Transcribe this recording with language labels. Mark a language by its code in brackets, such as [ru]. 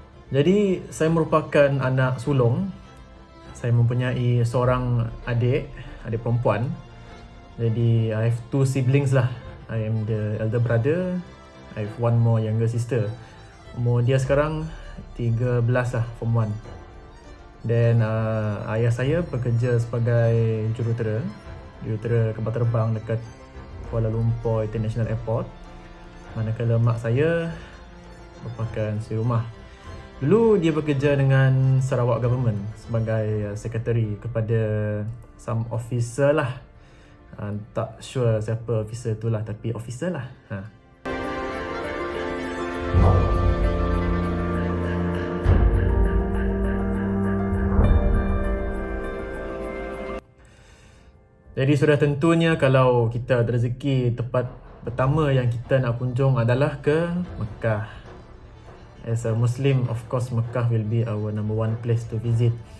[ms] Jadi saya merupakan anak sulung. Saya mempunyai seorang adik perempuan. [en] Jadi I have two siblings lah. I am the elder brother. I have one more younger sister. [ms] Umur dia sekarang 13 lah, form 1. Dan ayah saya bekerja sebagai jurutera kapal terbang dekat Kuala Lumpur International Airport. Manakala mak saya merupakan isteri rumah. Dulu dia bekerja dengan Sarawak Government sebagai sekretari kepada [en] some officer [ms] lah. Tak sure siapa officer tu lah, tapi officer lah. Jadi sudah tentunya kalau kita ada rezeki, tempat pertama yang kita nak kunjung adalah ke Mekah. [en] As a Muslim, of course Mekah will be our number one place to visit.